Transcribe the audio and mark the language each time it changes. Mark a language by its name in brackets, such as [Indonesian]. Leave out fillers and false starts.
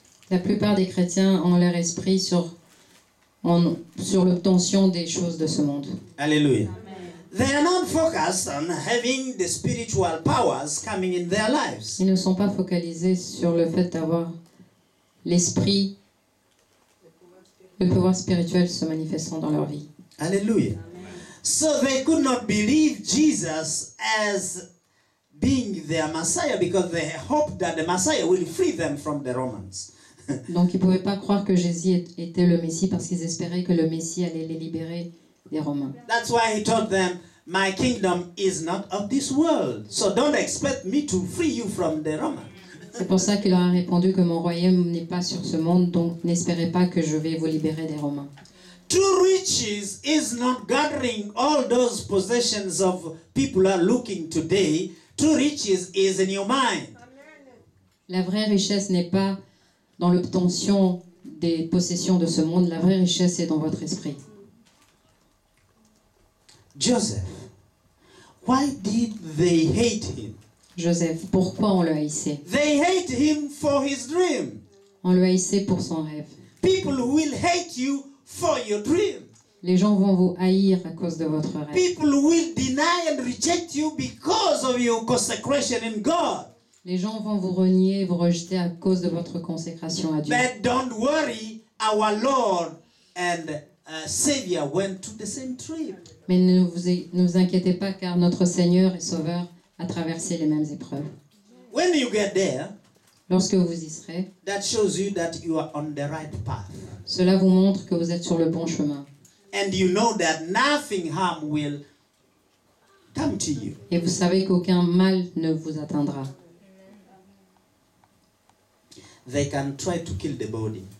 [French] La plupart des chrétiens ont leur esprit sur l'obtention des choses de ce monde. Hallelujah. [English] They are not focused on having the spiritual powers coming in their lives. [French] Ils ne sont pas focalisés sur le fait d'avoir l'esprit, le pouvoir spirituel se manifestant dans leur vie. Hallelujah. [English] So they could not believe Jesus as being their Messiah because they hoped that the Messiah will free them from the Romans. [French] Donc ils ne pouvaient pas croire que Jésus était le Messie parce qu'ils espéraient que le Messie allait les libérer des Romains. [English] That's why he told them, my kingdom is not of this world. So don't expect me to free you from the Romans. [French] C'est pour ça qu'il leur a répondu que mon royaume n'est pas sur ce monde, donc n'espérez pas que je vais vous libérer des Romains. [English] True riches is not gathering all those possessions of people are looking today. True riches is in your mind. [French] La vraie richesse n'est pas dans l'obtention des possessions de ce monde, la vraie richesse est dans votre esprit. [English] Joseph, why did they hate him? [French] Joseph, pourquoi on le haïssait? [English] They hate him for his dream. [French] On le haïssait pour son rêve. [English] People will hate you for your dream. [French] Les gens vont vous haïr à cause de votre rêve. [English] People will deny and reject you because of your consecration in God. [French] Les gens vont vous renier, vous rejeter à cause de votre consécration à Dieu. [English] But don't worry, our Lord and Savior went to the same trip. [French] Mais ne vous inquiétez pas car notre Seigneur et Sauveur a traversé les mêmes épreuves. [English] When you get there, [French] Lorsque vous y serez, [English] that shows you that you are on the right path. [French] cela vous montre que vous êtes sur le bon chemin. [English] And you know that nothing harm will come to you. [French] Et vous savez qu'aucun mal ne vous atteindra. [English] They can try to kill the body.